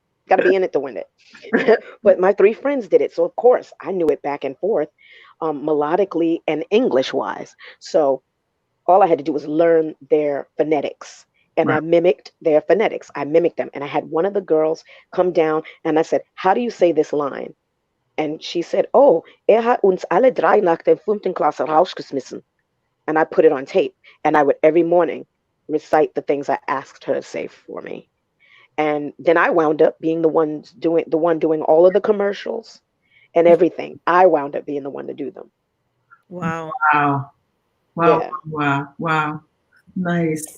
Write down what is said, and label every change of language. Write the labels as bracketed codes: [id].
[en] Got to be in it to win it. But my three friends did it, so of course I knew it back and forth, melodically and English wise. So all I had to do was learn their phonetics. And Right. I mimicked their phonetics. I mimicked them. And I had one of the girls come down and I said, how do you say this line? [de] And she said, oh, hat uns alle drei nach der fünften Klasse rausgeschmissen. [en] And I put it on tape. And I would every morning recite the things I asked her to say for me. And then I wound up being the one doing all of the commercials and everything. I wound up being the one to do them. Wow. Wow. Wow. Yeah. Wow. Wow. Nice.